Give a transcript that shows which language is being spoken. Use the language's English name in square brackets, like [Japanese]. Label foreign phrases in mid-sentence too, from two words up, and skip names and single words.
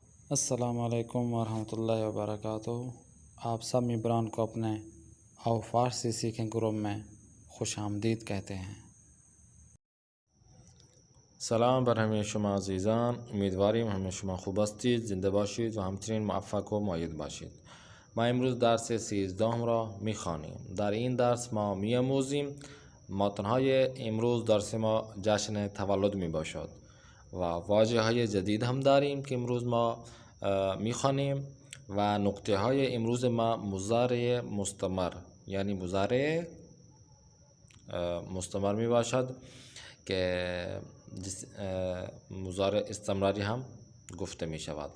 [Arabic] السلام علیکم ورحمۃ اللہ وبرکاتہ۔ [Urdu] آپ سب ممبران کو اپنے آو فارسی سیکھیں گروپ میں خوش آمدید کہتے ہیں۔ [Persian] سلام بر همه شما عزیزان، امیدواریم همه شما خوب هستید، زنده باشید و همچنین موفق و مؤید باشید. ما امروز درس 13 را میخوانیم. در این درس ما میآموزیم متن‌های امروز درس ما جشن تولد میباشد و واژه های جدید هم داریم که امروز ما میخوانیم و نقطه های امروز ما مضارع مستمر یعنی مضارع مستمر می باشد که مضارع استمراری هم گفته می شود.